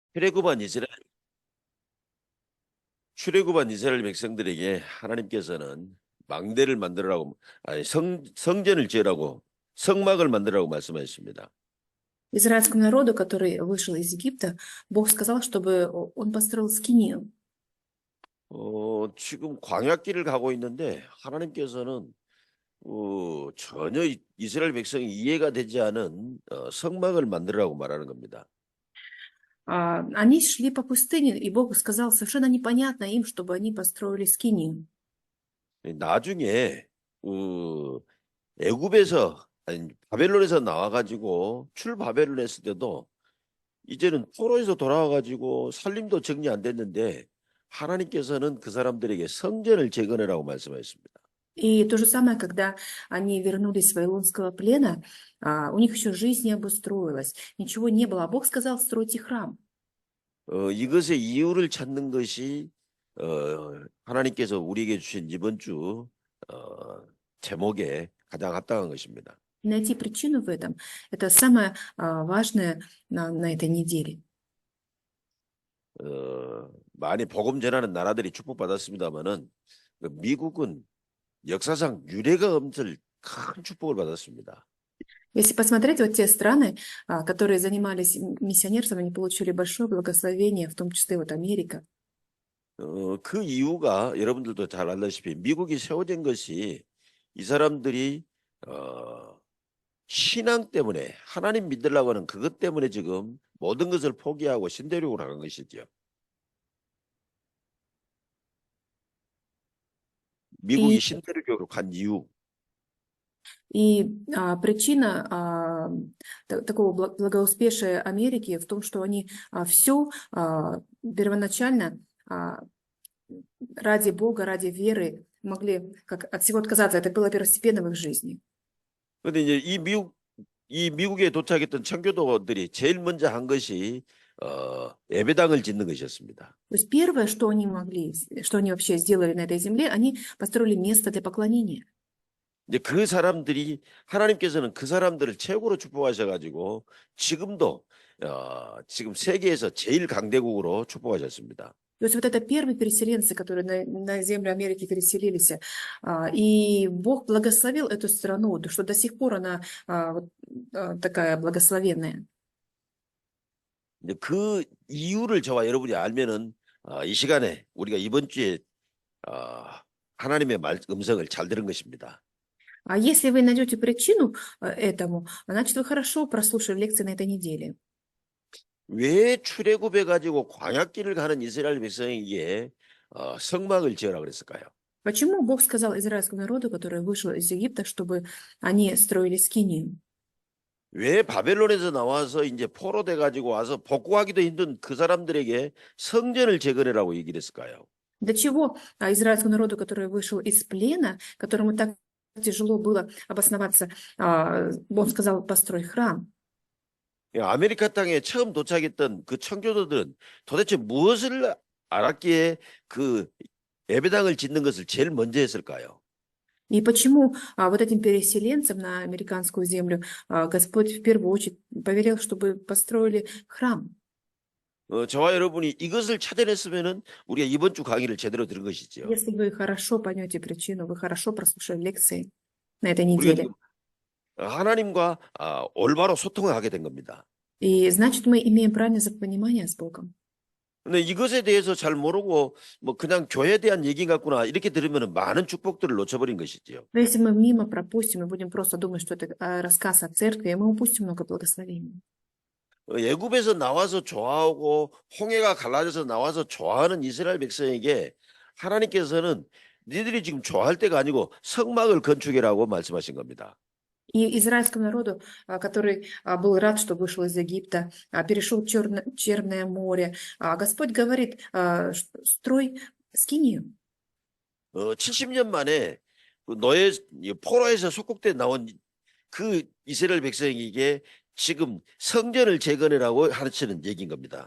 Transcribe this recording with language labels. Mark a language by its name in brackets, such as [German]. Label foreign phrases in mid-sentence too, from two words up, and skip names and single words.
[Korean] 출애굽한 이스라엘 출애굽한 이스라엘 백성들에게 하나님께서는 망대를 만들라고 아니 성전을 지으라고 성막을 만들라고 말씀하셨습니다. [Russian] Израильскому народу, который вышел из Египта, Бог сказал, чтобы он построил скинию. [Korean] 지금 광야길을 가고 있는데 하나님께서는 전혀 이스라엘 백성이 이해가 되지 않은 성막을 만들라고 말하는 겁니다. [Russian] Они шли по пустыне, и Бог сказал совершенно непонятно им, чтобы они построили скинию. [Korean] 나중에 애굽에서 아니 바벨론에서 나와가지고 출바벨을 했을 때도 이제는 포로에서 돌아와가지고 살림도 정리 안 됐는데 하나님께서는 그 사람들에게 성전을 재건해라고 말씀하셨습니다. [Russian] И то же самое, когда они вернулись с вавилонского плена, у них еще жизнь не обустроилась, ничего не было, а Бог сказал, стройте храм. [Korean] 이것의 이유를 찾는 것이 하나님께서 우리에게 주신 이번 주 제목에 가장 합당한 것입니다. [Russian] Найти причину в этом – это самое важное на этой неделе. [Korean] 많이 복음 전하는 나라들이 축복받았습니다마는 미국은 역사상 유례가 없을 큰 축복을 받았습니다. [Russian] Если посмотреть, вот те страны, которые занимались миссионерством, они получили большое благословение, в том числе вот Америка. [Korean] 그 이유가 여러분들도 잘 알다시피 미국이 세워진 것이 이 사람들이 신앙 때문에 하나님 믿으려고 하는 그것 때문에 지금 모든 것을 포기하고 신대륙으로 나간 것이죠. 미국이 신대륙으로 간 이유. [Russian] И причина такого благоуспешия Америки в том, что они все первоначально ради Бога, ради веры могли как от всего отказаться. Это было первостепенно в их жизни. [Korean] 그런데 이제 이 미국에 도착했던 청교도들이 제일 먼저 한 것이 예배당을 짓는 것이었습니다. [Russian] То есть первое, что они могли, что они вообще сделали на этой земле, они построили место для поклонения. [Korean] 이제 그 사람들이 하나님께서는 그 사람들을 최고로 축복하셔가지고 지금도 지금 세계에서 제일 강대국으로 축복하셨습니다. [Russian] То есть вот это первые переселенцы, которые на землю Америки переселились, и Бог благословил эту страну, что до сих пор она такая благословенная. [Korean] 이제 그 이유를 저와 여러분이 알면은 이 시간에 우리가 이번 주에 하나님의 음성을 잘 들은 것입니다. [Russian] А если вы найдете причину этому, значит, вы хорошо прослушали лекции на этой неделе. [Korean] 왜 출애굽해 가지고 광야길을 가는 이스라엘 백성에게 성막을 지으라 그랬을까요? [Russian] Почему Бог сказал израильскому народу, который вышел из Египта, чтобы они строили скинию? [Korean] 왜 바벨론에서 나와서 이제 포로 돼 가지고 와서 복구하기도 힘든 그 사람들에게 성전을 재건해라고 얘기를 했을까요? [Russian] Для чего израильскому народу, который вышел из плена, которому так тяжело было обосноваться, он сказал, построй храм. [Korean] 아메리카 땅에 처음 도착했던 그 청교도들은 도대체 무엇을 알았기에 그 예배당을 짓는 것을 제일 먼저 했을까요? [Russian] И почему вот этим переселенцам на американскую землю Господь в первую очередь повелел, чтобы построили храм? [Korean] 저와 여러분이 이것을 찾아냈으면은 우리가 이번 주 강의를 제대로 들은 것이죠. [Russian] Если вы хорошо поймете причину, вы хорошо прослушали лекции на этой [Korean] 우리가 [Russian] неделе. [Korean] 지금 하나님과 올바로 소통을 하게 된 겁니다. [Russian] И значит, мы имеем правильное взаимопонимание с Богом. [Korean] 근데 이것에 대해서 잘 мо르고 뭐 그냥 교회에 대한 얘기 같구나 이렇게 들으면 많은 축복들을 놓쳐버린 것이지요. [Russian] Но если мы мимо пропустим и будем просто думать, что это рассказ о церкви, мы упустим много благословений. [Korean] 애굽에서 나와서 좋아하고 홍해가 갈라져서 나와서 좋아하는 이스라엘 백성에게 하나님께서는 니들이 지금 좋아할 때가 아니고 성막을 건축해라고 말씀하신 겁니다. [Russian] И израильскому народу, который был рад, что вышел из Египта, перешел Черное море, Господь говорит, строй скинию. [Korean] 70년 만에 노예 포로에서 속국돼 나온 그 이스라엘 백성에게 지금 성전을 재건해라고 하시는 얘기인 겁니다.